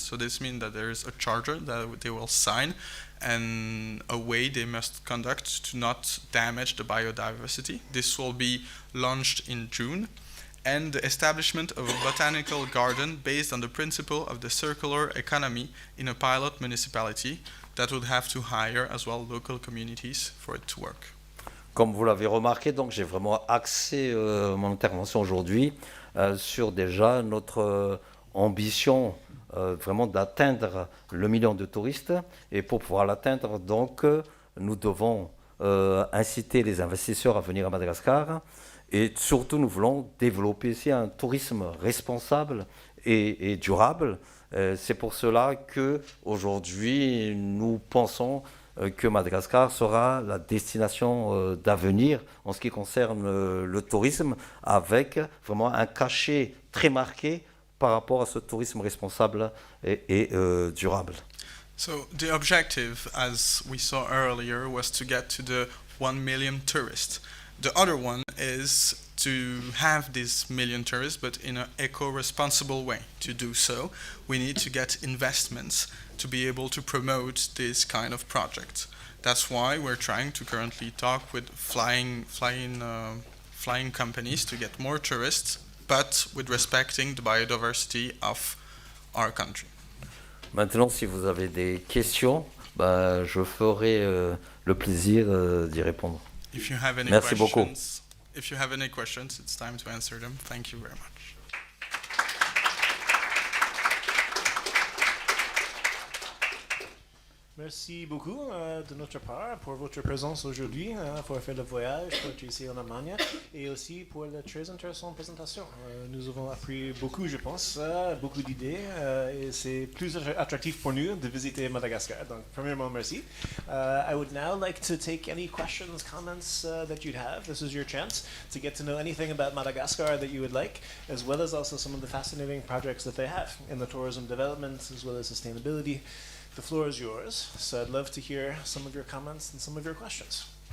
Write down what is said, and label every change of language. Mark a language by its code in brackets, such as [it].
[en] So this means that there is a charter that they will sign and a way they must conduct to not damage the biodiversity. This will be launched in June. And the establishment of a botanical garden based on the principle of the circular economy in a pilot municipality that would have to hire as well local communities for it to work. [fr] Comme vous l'avez remarqué, donc j'ai vraiment axé mon intervention aujourd'hui sur déjà notre ambition vraiment d'atteindre le million de touristes. Et pour pouvoir l'atteindre, donc, nous devons inciter les investisseurs à venir à Madagascar. Et surtout, nous voulons développer ici un tourisme responsable et durable. C'est pour cela qu'aujourd'hui, nous pensons que Madagascar sera la destination d'avenir en ce qui concerne le tourisme, avec vraiment un cachet très marqué par rapport à ce tourisme responsable et durable. [en] So the objective, as we saw earlier, was to get to the 1 million tourists. The other one is to have these million tourists, but in an eco-responsible way. To do so, we need to get investments to be able to promote this kind of project. That's why we're trying to currently talk with flying flying companies to get more tourists, but with respecting the biodiversity of our country. [fr] Maintenant, si vous avez des questions, je ferai le plaisir d'y répondre. [en] If you have any [fr] Merci beaucoup. [en] questions, if you have any questions, it's time to answer them. Thank you very much. [fr] Merci beaucoup de notre part pour votre présence aujourd'hui, pour faire le voyage, pour être ici en Allemagne, et aussi pour la très intéressante présentation. Nous avons appris beaucoup, je pense, beaucoup d'idées, et c'est plus attractif pour nous de visiter Madagascar. Donc, premièrement, merci. [en] I would now like to take any questions, comments that you'd have. This is your chance to get to know anything about Madagascar that you would like, as well as also some of the fascinating projects that they have in the tourism development, as well as sustainability. The floor is yours, so I'd love to hear some of your comments and some of your questions.